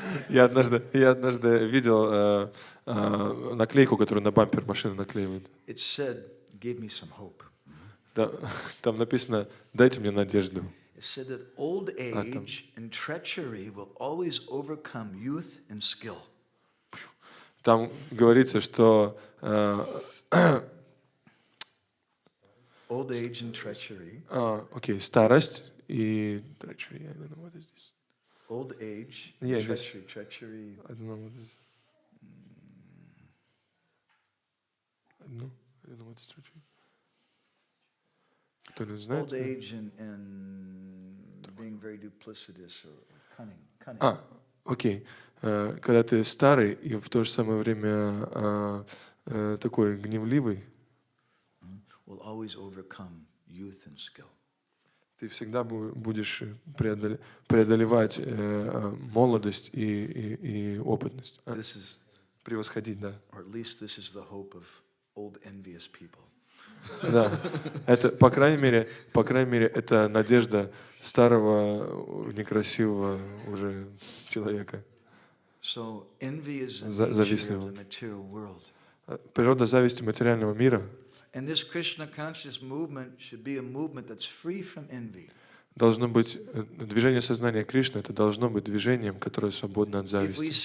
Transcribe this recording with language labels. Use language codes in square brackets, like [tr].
[ru] Я однажды видел наклейку, которую на бампер машины наклеивают. [en] It said, gave me some hope. [ru] Там написано: «Дайте мне надежду». [en] It said that old age and treachery will always overcome youth and skill. [ru] Там говорится, что [en] old age and treachery. [ru] Старость и treachery. [en] I don't know what is this. Old age, treachery. I don't know what is. I don't know what is treachery. [ru] Кто-нибудь знает? Old age and being very duplicitous or cunning. Окей. Когда ты старый и в то же самое время такой гневливый, [en] will always overcome youth and skill. [ru] Ты всегда будешь преодолевать молодость и опытность. Превосходить, да. [en] Or at least this is the hope of old envious people. [ru] Да. Это, по крайней мере, это надежда старого, некрасивого уже человека. [en] So envy is the nature of the material world. [ru] Природа зависти материального мира. [en] And this Krishna conscious movement should be a movement that's free from envy. [ru] Должно быть движение сознания Кришны, это должно быть движением, которое свободно от зависти.